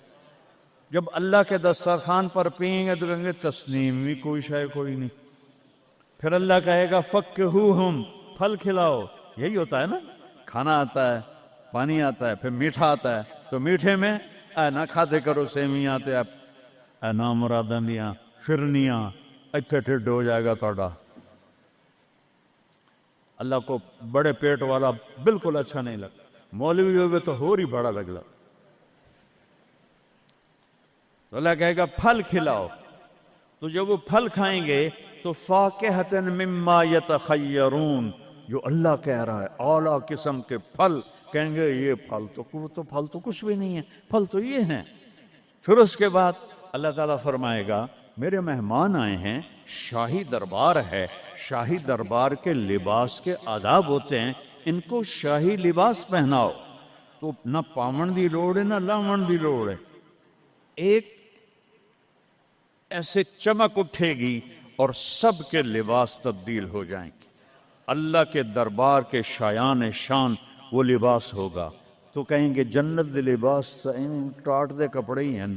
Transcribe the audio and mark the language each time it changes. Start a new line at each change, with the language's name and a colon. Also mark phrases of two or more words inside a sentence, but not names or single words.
Urdu: جب اللہ کے دسترخوان پر پئیں گے تو کہیں گے تسنیم بھی کوئی شے کوئی نہیں. پھر اللہ کہے گا فکہوہم، پھل کھلاؤ. یہی ہوتا ہے نا، کھانا آتا ہے، پانی آتا ہے، پھر میٹھا آتا ہے.
Punjabi: تو
Urdu: میٹھے میں
Punjabi: اے نہ کھاتے کرو سیویاں تے اے نا مراداں دیاں فرنیاں، اتھے ٹھڈ ہو جائے گا تہاڈا.
Urdu: اللہ کو بڑے پیٹ والا بالکل اچھا نہیں لگتا. مولوی ہوئے تو ہی بڑا لگتا. تو اللہ کہے گا پھل کھلاؤ. تو جب وہ پھل کھائیں گے تو
Arabic: فاکہۃ مما یتخیرون،
Urdu: جو اللہ کہہ رہا ہے اعلیٰ قسم کے پھل، کہیں گے یہ پھل تو کچھ بھی نہیں ہے، پھل تو یہ ہیں. پھر اس کے بعد اللہ تعالیٰ فرمائے گا میرے مہمان آئے ہیں، شاہی دربار ہے. شاہی دربار کے لباس کے آداب ہوتے ہیں، ان کو شاہی لباس پہناؤ.
Punjabi: تو نہ پاون دی لوڑ ہے نہ لاون دی لوڑ ہے.
Urdu: ایک ایسے چمک اٹھے گی اور سب کے لباس تبدیل ہو جائیں گے. اللہ کے دربار کے شایان شان وہ لباس ہوگا. تو کہیں گے
Punjabi: جنت دے لباس ٹاٹ دے کپڑے ہی ہیں.